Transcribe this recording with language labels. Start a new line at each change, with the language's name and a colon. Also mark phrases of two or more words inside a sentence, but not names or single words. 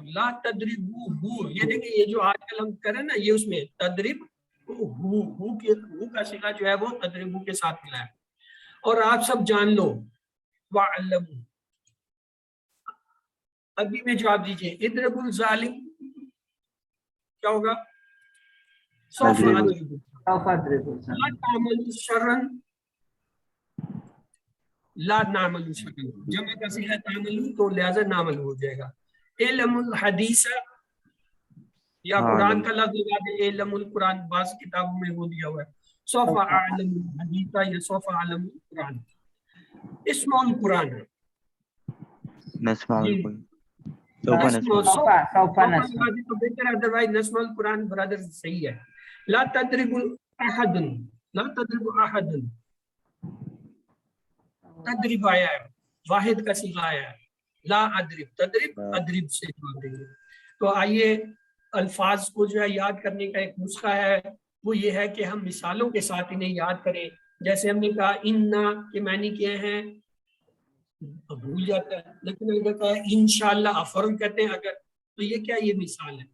Arabic: لا تضربوا,
Urdu: یہ دیکھیے یہ جو آج کل ہم کریں نا، یہ اس میں تضرب ہو کا صیغہ جو ہے وہ تضربوا کے ساتھ ملا ہے. اور آپ سب جان لو واعلموا، ابھی میں جواب دیجیے
Arabic: اضرب الظالم
Urdu: کیا ہوگا
Arabic: سوف أضرب لا تعمل شرا، لا نعمل شرا,
Urdu: جمع کا صیغہ تعمل تو لہٰذا نعمل ہو جائے گا.
Arabic: علم الحديث، يا
Urdu: हाँ, कुरान इल्म। کا لفظ لگا دے,
Arabic: علم القرآن
Urdu: بعض کتابوں میں وہ دیا ہوا ہے.
Arabic: سوف أعلم الحديث يا سوف أعلم القرآن. اسم القرآن है नस्मा
Urdu: जी।
Arabic: बिल्कुल। سوف نسمع. سوف نسمع.
Urdu: تو بہتر، اَدَروائز
Arabic: نسمع القرآن
Urdu: برادر صحیح ہے.
Arabic: لا تضرب أحدا، لا تضرب أحدا,
Urdu: تضرب آیا ہے، واحد کا صیغہ آیا ہے.
Arabic: لا أضرب، تضرب أضرب
Urdu: سے جواب دیں گے. تو آئیے الفاظ کو جو ہے یاد کرنے کا ایک نسخہ ہے، وہ یہ ہے کہ ہم مثالوں کے ساتھ انہیں یاد کریں. جیسے ہم نے کہا إنّ کے معنی کیا ہیں، بھول جاتا ہے، لیکن اگر کہا ان شاء اللہ فوراً کہتے ہیں اگر، تو یہ کیا، یہ مثال ہے.